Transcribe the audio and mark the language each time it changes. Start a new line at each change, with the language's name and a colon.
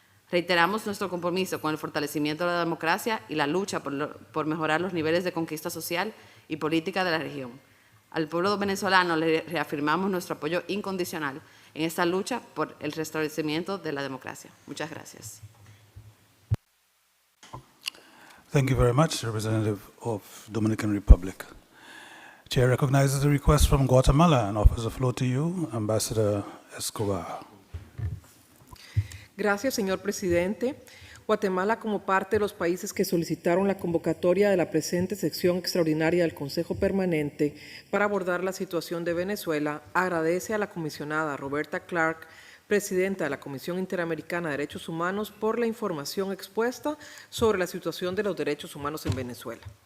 Spanish: Reiteramos nuestro compromiso con el fortalecimiento de la democracia y la lucha por mejorar los niveles de conquista social y política de la región. Al pueblo venezolano le reafirmamos nuestro apoyo incondicional en esta lucha por el restablecimiento de la democracia. Muchas gracias.
English: Thank you very much, Representative of Dominican Republic. Chair recognizes the request from Guatemala and offers the floor to you, Ambassador Escobar.
Spanish: Gracias, señor presidente. Guatemala, como parte de los países que solicitaron la convocatoria de la presente sección extraordinaria del Consejo Permanente para abordar la situación de Venezuela, agradece a la comisionada Roberta Clark, presidenta de la Comisión Interamericana de Derechos Humanos, por la información expuesta sobre la situación de los derechos humanos en Venezuela.